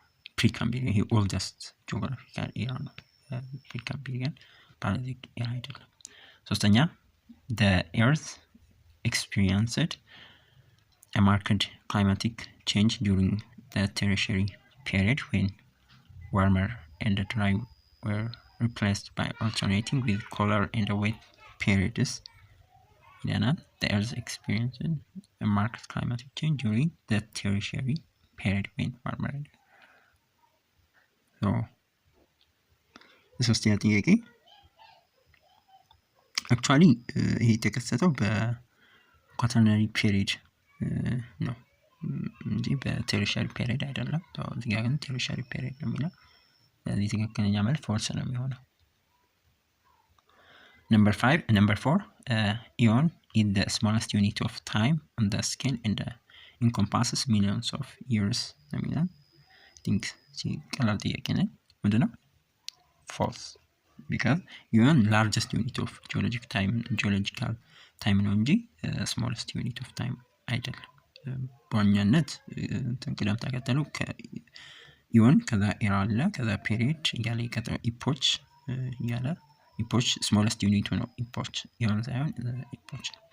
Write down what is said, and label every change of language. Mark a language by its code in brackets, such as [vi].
[am] የፕሪካምቤሪያን ይሄ ኦልደስት ጂኦግራፊካል ኤራ ነው። ፕሪካምቤሪያን ፓላዚክ ኤራ አይደለም። ሶስተኛ [en] the earth experienced a marked climatic change during the tertiary period when warmer and dry were replaced by alternating with colder and wet periods. The earth experienced a marked climatic change during the tertiary period when warmer and [am] ሶስተኛ ጥያቄ አክቹአሊ ይሄ የተከሰተው በኳተርናሪ ፔሪድ ነው እንጂ በቴሪሻሪ ፔሪድ አይደለም። እዚህ ጋር ግን ቴሪሻሪ ፔሪድ ነው የሚለው። ስለዚህ ትክክለኛ መልስ ፎልስ ነው የሚሆነው። [en] Number 4 eon is the smallest unit of time on the scale and encompasses millions of years [am] ነው የሚለው። [en] I think [am] ቀላል ጥያቄ ነው። ምንድነው? [en] false because eon largest unit of geological time [am] ነው እንጂ [en] smallest unit of time [am] አይደለም። በዋናነት ቅደም ተከተሉ ከኢዮን ከዛ ኤራ አለ ከዛ ፔሪድ እያለ ይቀጥላል። ኢፖች እያለ ኢፖች ስሞለስት ዩኒቱ ነው። ኢፖች ኢዮን ሳይሆን ኢፖች።